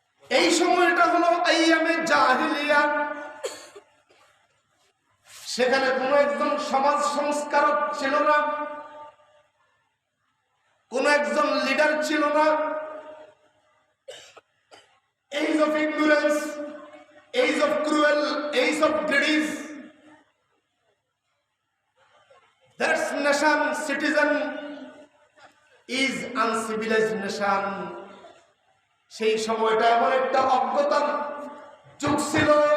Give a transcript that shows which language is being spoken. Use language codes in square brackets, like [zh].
[bn] এই সময়টা হলো আইয়ামে জাহিলিয়া। সেখানে কোন একজন সমাজ সংস্কারক ছিল না, কোন একজন লিডার ছিল না। [en] Age of ignorance, age of cruel, age of greed. That nation citizen is uncivilized nation. [bn] সেই সময়টা এমন একটা অজ্ঞতার যুগ ছিল,